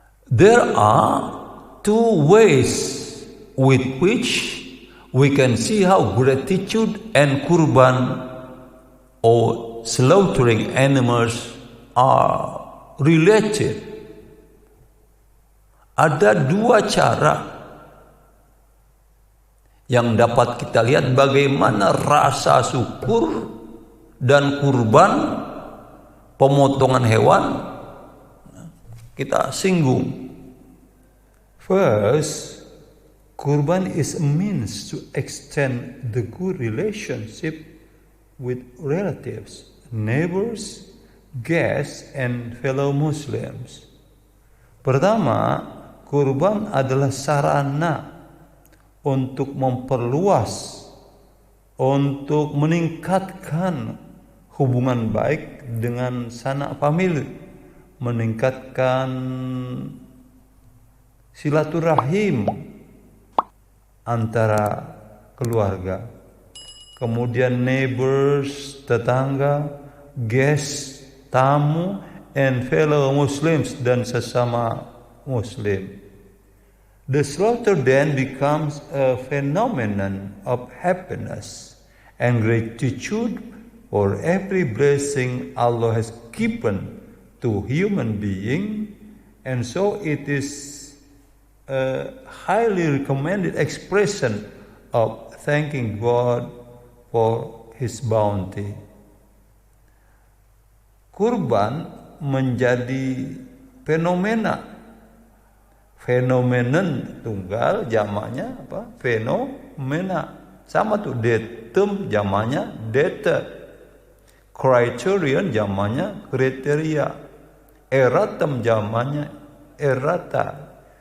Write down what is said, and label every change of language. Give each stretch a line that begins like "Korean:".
English: There are two ways with which we can see how gratitude and kurban or slaughtering animals are related.
Indonesian: Ada dua cara yang dapat kita lihat bagaimana rasa syukur dan kurban pemotongan hewan kita singgung.
English: First, kurban is a means to extend the good relationship with relatives, neighbors, guests, and fellow Muslims.
Indonesian: Pertama, kurban adalah sarana untuk memperluas, untuk meningkatkan hubungan baik dengan sanak famili, meningkatkan silaturahim antara keluarga. Kemudian
English: neighbors,
Indonesian: tetangga,
English: guests,
Indonesian: tamu,
English: and fellow Muslims,
Indonesian: dan sesama Muslim.
English: The slaughter then becomes a phenomenon of happiness and gratitude for every blessing Allah has given to human being, and so it is a highly recommended expression of thanking God for His bounty.
Indonesian: Kurban menjadi fenomenen tunggal, jamaknya apa? Fenomena. Sama tuh, datum jamaknya data, criterion jamaknya kriteria, eratum jamaknya erata.